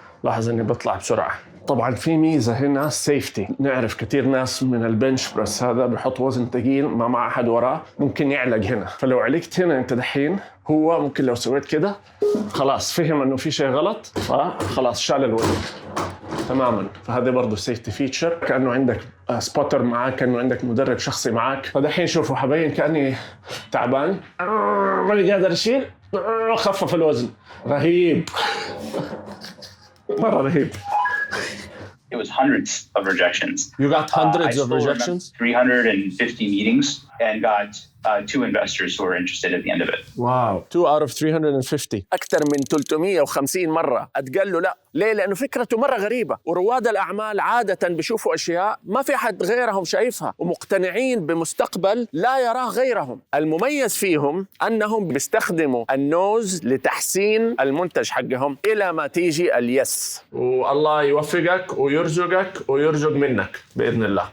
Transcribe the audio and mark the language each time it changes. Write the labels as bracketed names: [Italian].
[Arabic] لاحظ اني بطلع بسرعه. طبعا في ميزه هنا سيفتي، نعرف كثير ناس من البنش بريس هذا بحط وزن ثقيل ما مع احد وراه ممكن يعلق هنا، فلو علقت هنا انت دحين هو ممكن لو سويت كده خلاص فهم انه في شيء غلط فخلاص شال الوزن تماما. فهذا برضه سيفتي فيتشر، كانه عندك سبوتر معاك، كانه عندك مدرب شخصي معاك. فدحين شوفوا حبين كاني تعبان ماني قادر اشيل، خفف الوزن. رهيب مرة رهيب. [English] It was hundreds of rejections. You got hundreds of rejections? 350 meetings and got 2 investors who were interested at the end of it. Wow. 2 out of 350. [Arabic] أكثر من 350 مرة أتقال له لا. ليه؟ لأنه فكرته مرة غريبة، ورواد الأعمال عادة بيشوفوا أشياء ما في أحد غيرهم شايفها، ومقتنعين بمستقبل لا يراه غيرهم. المميز فيهم أنهم بيستخدموا النوز لتحسين المنتج حقهم إلى ما تيجي اليس، والله يوفقك ويرزقك ويرزق منك بإذن الله.